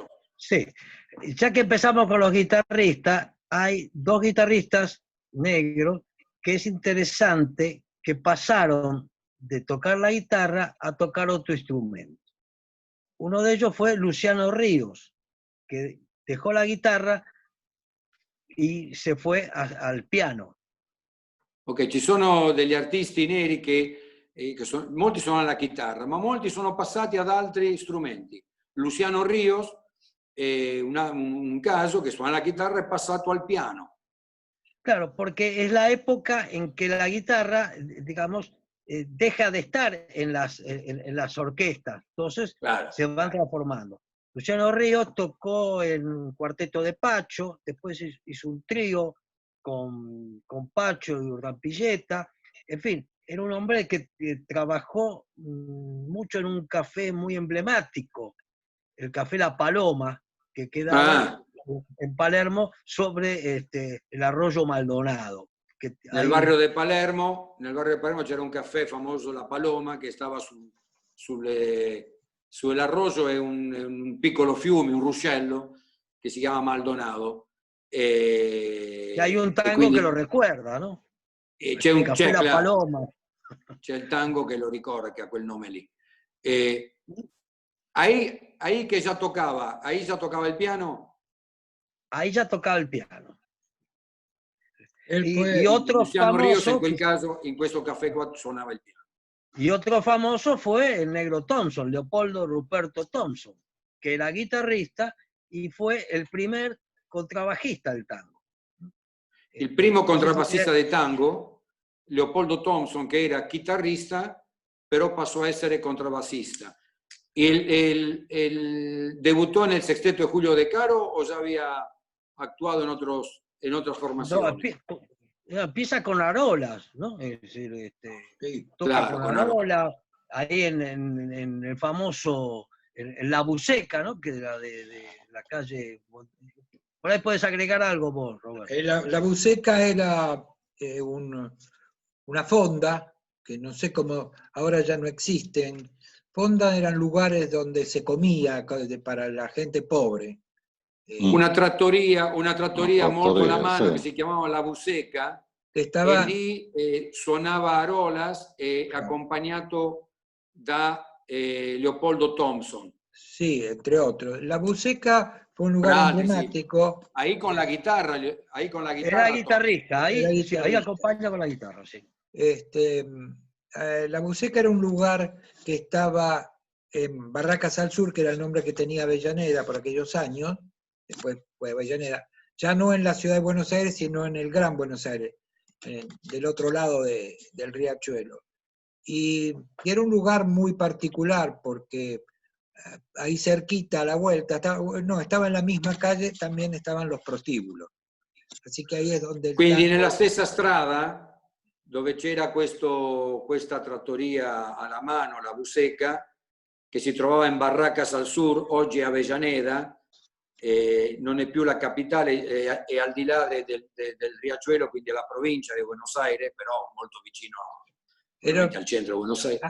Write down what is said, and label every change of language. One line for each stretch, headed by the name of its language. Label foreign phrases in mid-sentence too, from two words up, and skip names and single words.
Spanish: Sí, ya que empezamos con los guitarristas, hay dos guitarristas negros que es interesante que pasaron de tocar la guitarra a tocar otro instrumento. Uno de ellos fue Luciano Ríos, que dejó la guitarra e se fue al piano.
Italian: Ok, ci sono degli artisti neri molti suonano la chitarra, ma molti sono passati ad altri strumenti.
Spanish: Luciano Ríos, un caso que suena la guitarra, es pasado al piano. Claro, porque es la época en que la guitarra, digamos, deja de estar en las orquestas, entonces claro, se van transformando. Luciano Ríos tocó en Cuarteto de Pacho, después hizo un trío con Pacho y Urdampilleta, en fin, era un hombre que trabajó mucho en un café muy emblemático, el Café La Paloma, que quedaba en Palermo sobre el arroyo Maldonado.
Italian: Nel barrio de Palermo c'era un caffè famoso, La Paloma, che stava sull'arroyo, è un piccolo fiume, un ruscello, che si chiama Maldonado.
Spanish: Y hay un tango que lo recuerda, ¿no?
Italian: C'è La Paloma. C'è il tango che lo ricorda, che ha quel nome lì.
Spanish: Ahí que ya tocaba, ahí ya tocaba el piano. Ahí ya tocaba el piano. Y otro Luciano famoso,
Italian: Ríos en quel caso, in questo caffè qua suonava il piano.
Spanish: Y otro famoso fue el negro Thompson, Leopoldo Ruperto Thompson, que era guitarrista y fue el primer contrabajista del tango.
Italian: Il primo contrabbassista del tango, Leopoldo Thompson, che era chitarrista, però passò a essere contrabbassista.
Spanish: ¿Debutó en el Sexteto de Julio De Caro o ya había actuado en otras formaciones? No, empieza con Arolas, ¿no? Es decir, toca claro, con Arolas, ahí en el famoso, en La Buceca, ¿no? Que era de la calle. Por ahí puedes agregar algo vos, Roberto. La Buceca era una fonda, que no sé cómo, ahora ya no existen. Fondas eran lugares donde se comía para la gente pobre.
Italian: una trattoria molto alla mano che si chiamava La Buceca, e lì suonava Arolas, accompagnato da Leopoldo Thompson.
Spanish: Sí, entre otros. La Buceca fue un lugar emblemático. Sí. Ahí con la guitarra. Era guitarrista, ahí acompaña con la guitarra, sí. La Buceca era un lugar que estaba en Barracas al Sur, que era el nombre que tenía Avellaneda por aquellos años, después fue Avellaneda, ya no en la ciudad de Buenos Aires, sino en el Gran Buenos Aires, del otro lado del riachuelo. Y era un lugar muy particular porque ahí cerquita a la vuelta, estaba en la misma calle, también estaban los prostíbulos. Así que ahí es donde...
Italian: Quindi nella stessa strada, dove c'era questa trattoria alla mano, La Buceca, che si trovava in Barracas al Sur, oggi Avellaneda, non è più la capitale, è al di là del riachuelo, quindi è la provincia di Buenos Aires, però molto vicino al centro di Buenos Aires.